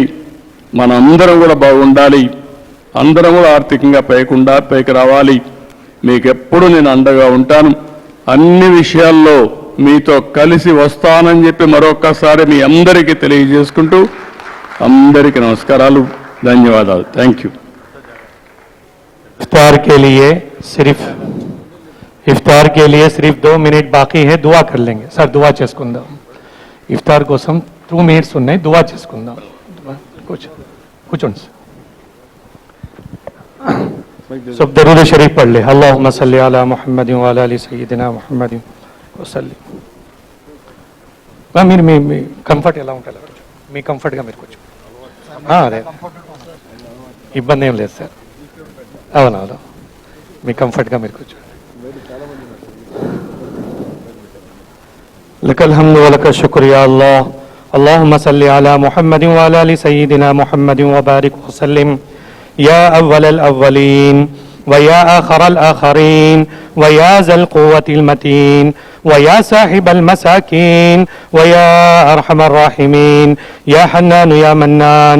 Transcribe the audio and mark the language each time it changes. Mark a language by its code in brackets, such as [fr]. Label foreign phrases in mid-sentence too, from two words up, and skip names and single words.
[te] మన అందరం కూడా బాగుండాలి. అందరం కూడా ఆర్థికంగా పైకి రావాలి. మీకు ఎప్పుడు నేను అండగా ఉంటాను. అన్ని విషయాల్లో మీతో కలిసి వస్తానని చెప్పి మరొక్కసారి మీ అందరికీ తెలియజేసుకుంటూ అందరికీ నమస్కారాలు, ధన్యవాదాలు. [en] Thank you. [hi] इफ्तार के लिए सिर्फ 2 मिनट बाकी है. दुआ कर लेंगे सर. [te] दुआ చేసుకుందాం. इफ्तार కోసం 2 मिनट्स ఉన్నాయి. दुआ చేసుకుందాం. కూర్చోండి. [hi] सब दरूद शरीफ पढ़ ले. [ar] اللهم صل على محمد وعلى آل سيدنا محمد وسلم. [te] మీరు మీ కంఫర్ట్ ఎలా ఉండాలి, మీ కంఫర్ట్గా మీరు కూర్చో. అదే ఇబ్బంది ఏం లేదు సార్. అవునవును, మీ కంఫర్ట్గా మీరు కూర్చోండి. [ar] لك الحمد ولك الشكر يا الله. اللهم صل على محمد وعلى ال سيدنا محمد وبارك وسلم يا أول الأولين ويا آخر الآخرين ويا ذا القوة المتين ويا صاحب المساكين ويا أرحم الراحمين يا حنان يا منان